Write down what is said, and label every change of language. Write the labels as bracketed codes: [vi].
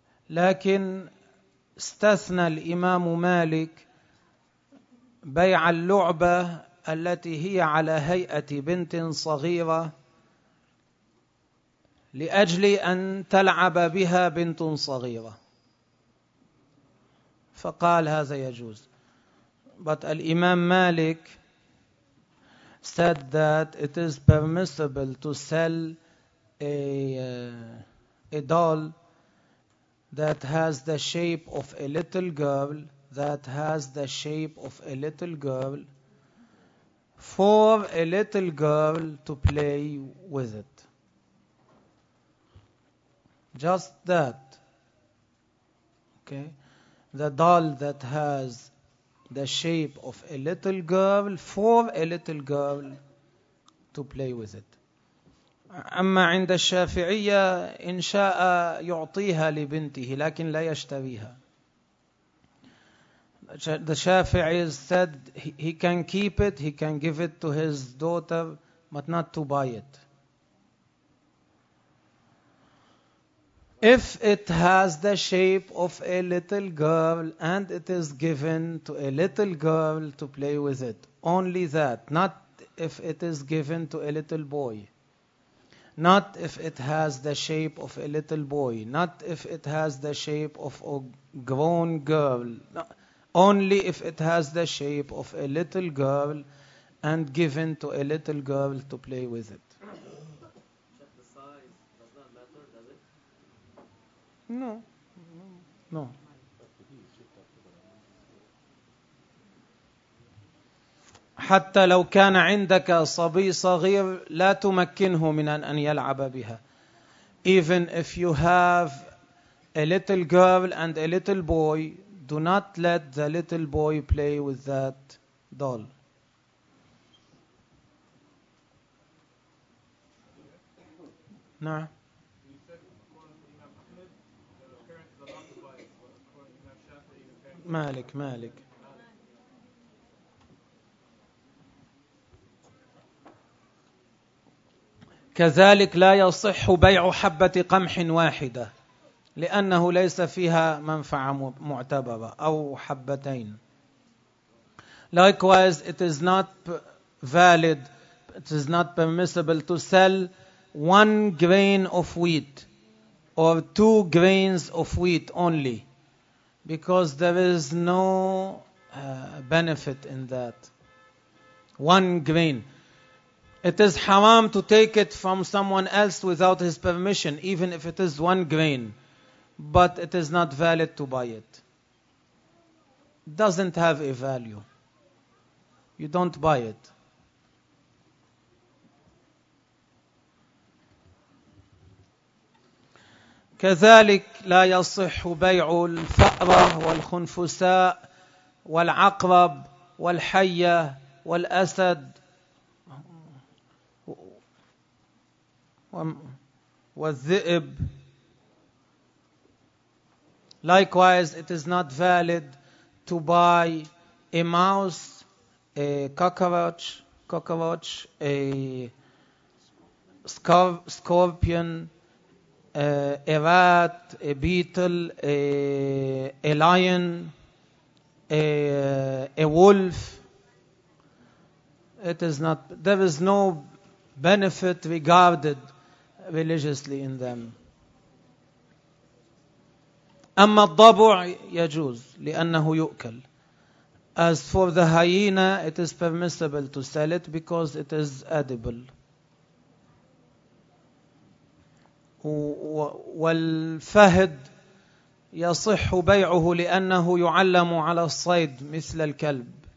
[ar] لكن استثنى الإمام مالك بيع اللعبة التي هي على هيئة بنت صغيرة لأجل أن تلعب بها بنت صغيرة فقال هذا يجوز. [en] But Imam Malik said that it is permissible to sell a doll that has the shape of a little girl, that has the shape of a little girl, for a little girl to play with it. Just that. Okay? The doll that has the shape of a little girl for a little girl to play with it. [ar] أما عند الشافعية إن شاء يعطيها لبنته لكن لا يشتريها. [en] The Shafi'i said he can keep it, he can give it to his daughter, but not to buy it. If it has the shape of a little girl and it is given to a little girl to play with it, only that, not if it is given to a little boy, not if it has the shape of a little boy, not if it has the shape of a grown girl, only if it has the shape of a little girl and given to a little girl to play with it. No. [ar] حتى لو كان عندك صبي صغير لا تمكنه من أن يلعب بها. [en] Even if you have a little girl and a little boy, do not let the little boy play with that doll. [ar] نعم. مالك كذلك لا يصح بيع حبة قمح واحدة لأنه ليس فيها منفعة معتبرة أو حبتين. [en] Likewise, it is not valid, it is not permissible to sell one grain of wheat or two grains of wheat only, because there is no benefit in that. One grain. It is haram to take it from someone else without his permission, even if it is one grain. But it is not valid to buy it. It doesn't have a value. You don't buy it. [ar] كذلك لا يصح بيع الفأرة والخنفساء والعقرب والحية والأسد والذئب. [en] Likewise, it is not valid to buy a mouse, a cockroach, a scorpion, a rat, a beetle, a lion, a wolf. It is not, there is no benefit regarded religiously in them. [ar] أما الضبع يجوز لأنه يؤكل. [en] As for the hyena, it is permissible to sell it because it is edible. [ar] والفهد يصح بيعه لأنه يعلم على الصيد مثل الكلب.